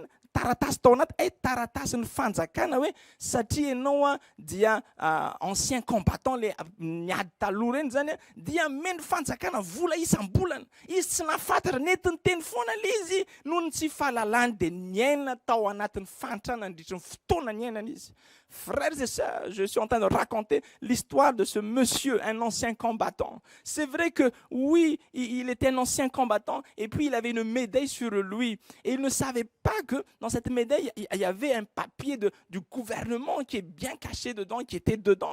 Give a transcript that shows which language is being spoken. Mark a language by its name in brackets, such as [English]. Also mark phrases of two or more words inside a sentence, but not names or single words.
[Malagasy] Taratasy tao anaty taratasy ny fanjakana hoe satria ianao dia [French] ancien combattant [Malagasy] le niady taloha reny zany dia meno fanjakana vola isam-bolana. Izy tsy nafantatra netiny teny foana le izy noho ny tsy fahalalany dia niaina tao anatin'ny fantrana nandritra ny fotoana niainana izy. [French] Frères et sœurs, je suis en train de raconter l'histoire de ce monsieur, un ancien combattant. C'est vrai que oui, il était un ancien combattant et puis il avait une médaille sur lui. Et il ne savait pas que dans cette médaille, il y avait un papier du gouvernement qui est bien caché dedans, qui était dedans.